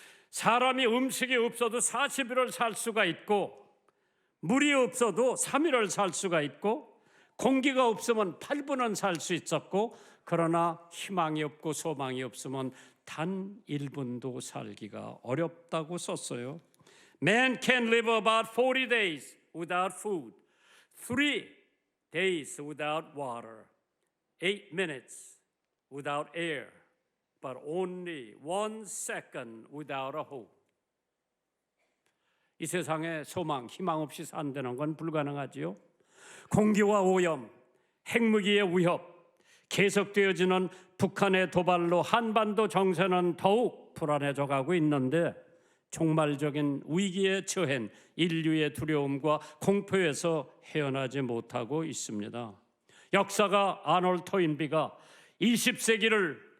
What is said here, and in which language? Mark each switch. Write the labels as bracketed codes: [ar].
[ko] 사람이 음식이 없어도 40일을 살 수가 있고 물이 없어도 3일을 살 수가 있고 공기가 없으면 8분은 살 수 있었고 그러나 희망이 없고 소망이 없으면 단 1분도 살기가 어렵다고 썼어요. [en] Man can live about 40 days without food, 3 days without water, 8 minutes without air, but only 1 second without a hope. [ko] 이 세상에 소망, 희망 없이 산다는 건 불가능하지요. 공기와 오염, 핵무기의 위협, 계속되어지는 북한의 도발로 한반도 정세는 더욱 불안해져 가고 있는데 종말적인 위기에 처한 인류의 두려움과 공포에서 헤어나지 못하고 있습니다. 역사가 아놀드 토인비가 20세기를